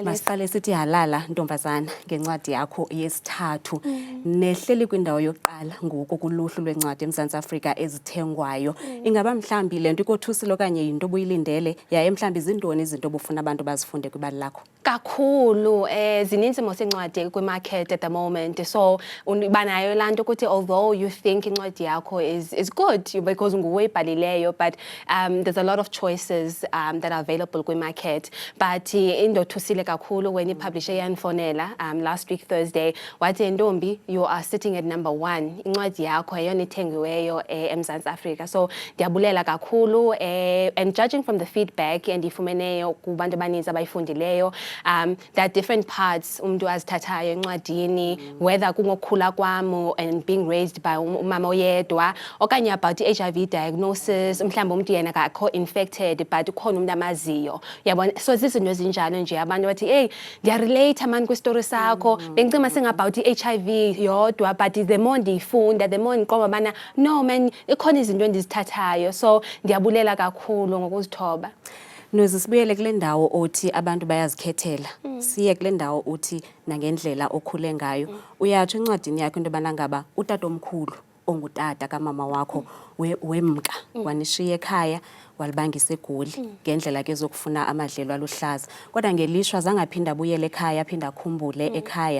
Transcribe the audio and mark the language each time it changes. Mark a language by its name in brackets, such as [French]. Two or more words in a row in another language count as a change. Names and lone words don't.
[Xhosa] Masiqale sithi halala ntombazana ngencwadi yakho yesithathu. Nehleli kwindawo yokuqala ngoku kuluhlu lwencwadi eMzantsi Afrika ezithengwayo. Ingaba mhlambi le nto ikothusile okanye yinto obuyilindele yaye mhlambi zintoni izinto obufuna abantu bazifunde kwibali lakho? Kakhulu zininzi mos incwadi kwi-market [English] at the moment, [Xhosa] so banayo laa nto ukuthi [English] although you think [Xhosa] incwadi yakho [English] is good because [Xhosa] nguwe ibhalileyo, but [English] there's a lot of choices that are available [Xhosa] kwi-market. But indothusile kakhulu when ipublisher yanfonela [English] last week Thursday [Xhosa] wathi ntombi, [English] you are sitting at #1, [Xhosa] incwadi yakho yeyona ithengiweyo eMzantsi Afrika. So ndiyabulela kakhulu [English] and judging from the feedback [Xhosa] endiyifumeneyo kubantu abaninzi abayifundileyo, [English] there are different parts [Xhosa] umuntu azithathayo encwadini, whether kungokukhula kwam [English] and being raised by [Xhosa] umama oyedwa okanye about i-HIV diagnosis, mhlawumbi umuntu yena akho [English] infected but [Xhosa] ukhona umuntu amaziyo, yabona. So zizinto ezinjalo nje abantu bathi hey ndiyarelate mani kwistory sakho, bengicima singabout i-HIV yodwa, [English] but the more [Xhosa] ndiyifunda [English] the more [Xhosa] ndiqonda bana [English] no man [Xhosa] ikhona izinto endizithathayo. So ndiyabulela kakhulu ngokuzithoba. Nozi, sibuyele kule ndawo othi abantu bayazikhethela. Siye kule ndawo uthi nangendlela okhule ngayo. Uyatsho encwadini yakho into yobana ngaba utatomkhulu ongutata kamama wakho wemka wanishiya ekhaya walibangisa eGoli ngendlela ke zokufuna amadlelo aluhlaza, kodwa ngelishwa zangaphinda abuyele ekhaya aphinda akhumbule ekhaya.